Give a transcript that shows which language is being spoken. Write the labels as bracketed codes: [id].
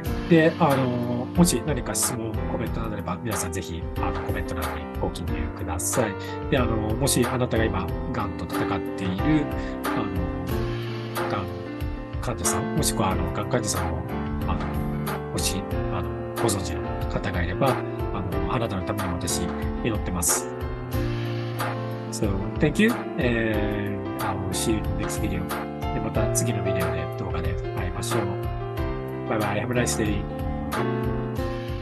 [ja] で、もし何か質問、コメントなどあれば、皆さんぜひ、コメント欄にご記入ください。で、もしあなたが今、がんと戦っている、がん患者さん、もしくは、がん患者さんを、もし、ご存知の方がいれば、あなたのために私、祈ってます。 [en] So, thank you, and I'll see you in the next video. [ja] で、また次のビデオで、動画で会いましょう。 [en] Bye bye. Have a nice day.